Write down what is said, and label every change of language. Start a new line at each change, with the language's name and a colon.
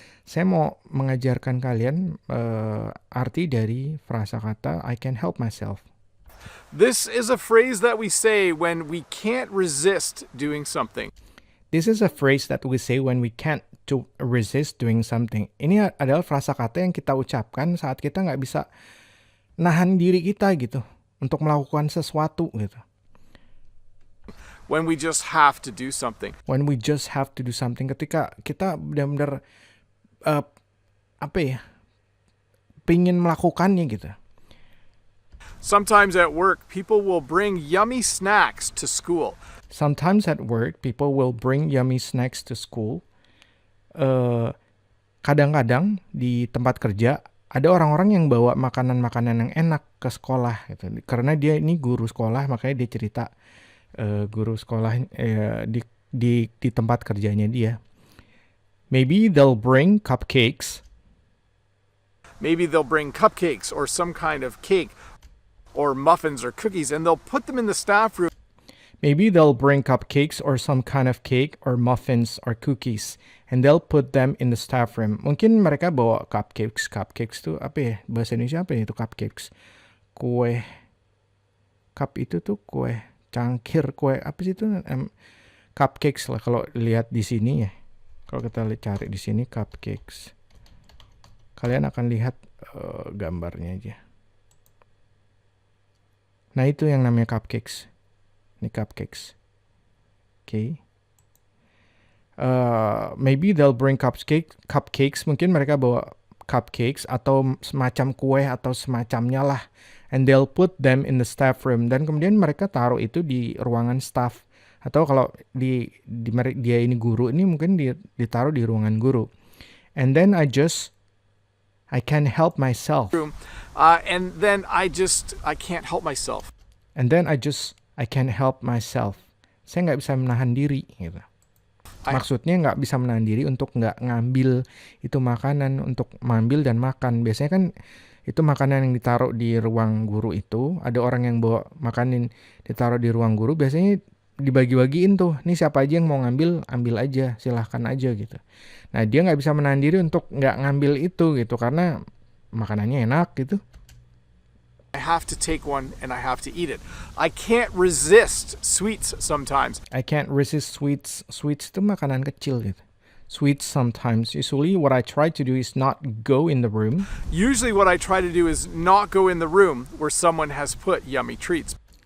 Indonesian: Saya mau mengajarkan kalian arti dari frasa kata
English: I can help myself. This is a phrase that we say when we can't resist doing something. This is a phrase that we say when we can't to resist doing something.
Indonesian: Ini adalah frasa kata yang kita ucapkan saat kita nggak bisa nahan diri kita gitu untuk melakukan sesuatu gitu.
English: When we just have to do something. When we just have to do something.
Indonesian: Ketika kita benar-benar pingin melakukannya gitu.
English: Sometimes at work, people will bring yummy snacks to school. Sometimes at work, people will bring yummy snacks to school.
Indonesian: Kadang-kadang di tempat kerja ada orang-orang yang bawa makanan-makanan yang enak ke sekolah gitu. Karena dia ini guru sekolah, makanya dia cerita guru sekolah di tempat kerjanya dia.
English: Maybe they'll bring cupcakes. Maybe they'll bring cupcakes or some kind of cake or muffins or cookies, and they'll put them in the staff room. Maybe they'll bring cupcakes or some kind of cake or muffins or cookies, and they'll put them in the staff room.
Indonesian: Mungkin mereka bawa cupcakes. Cupcakes tuh apa ya? Bahasa Indonesia apa ya itu cupcakes? Kue. Cup itu tuh kue. Cangkir kue. Apa sih itu? Cupcakes lah kalau lihat di sini ya. Kalau kita cari di sini cupcakes. Kalian akan lihat gambarnya aja. Nah itu yang namanya cupcakes. Ini cupcakes. Okay.
English: Maybe they'll bring cupcakes.
Indonesian: Mungkin mereka bawa cupcakes atau semacam kue atau semacamnya lah.
English: And they'll put them in the staff room.
Indonesian: Dan kemudian mereka taruh itu di ruangan staff. Atau kalau dia ini guru, ini mungkin ditaruh di ruangan guru.
English: And then I can't help myself. And then I can't help myself. And then I can't help myself.
Indonesian: Saya nggak bisa menahan diri, gitu. Maksudnya nggak bisa menahan diri untuk nggak ngambil itu makanan, untuk mengambil dan makan. Biasanya kan itu makanan yang ditaruh di ruang guru itu, ada orang yang bawa makanan ditaruh di ruang guru, biasanya dibagi-bagiin tuh. Nih siapa aja yang mau ngambil, ambil aja, silahkan aja gitu. Nah dia nggak bisa menahan diri untuk nggak ngambil itu gitu, karena makanannya enak gitu.
English: I have to take one and I have to eat it. I can't resist sweets sometimes. I can't resist sweets. Sweets
Indonesian: itu makanan kecil gitu.
English: Sweets sometimes. Usually what I try to do is not go in the room. Usually what I try to do is not go in the room where someone has put yummy treats.